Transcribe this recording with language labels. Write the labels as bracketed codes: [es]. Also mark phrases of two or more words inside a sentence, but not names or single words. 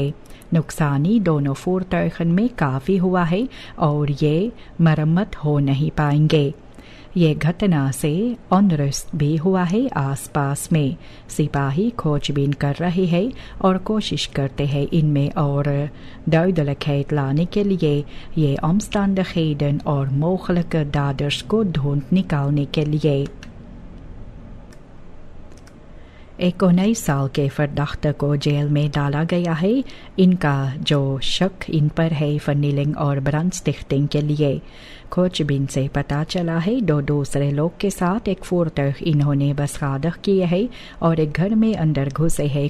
[hi] नुकसानी दोनों voertuigen में काफ़ी हुआ है और ये मरम्मत हो नहीं पाएंगे। ये घटना से अनरेस्ट भी हुआ है आसपास में। सिपाही खोजबीन कर रहे हैं और कोशिश करते हैं इनमें और duidelijkheid लाने के लिए ये omstandigheden और [nl] mogelijke daders [hi] को ढूंढ निकालने के लिए। 19 साल के फर्दाख्त को जेल में डाला गया है। इनका जो शक इन पर है फर्निलिंग और ब्रांडस्टिफ्टिंग के लिए। खोजबीन से पता चला है 2 दूसरे लोग के साथ एक voertuig इन्होंने बसादक किए है और एक घर में अंदर घुसे है।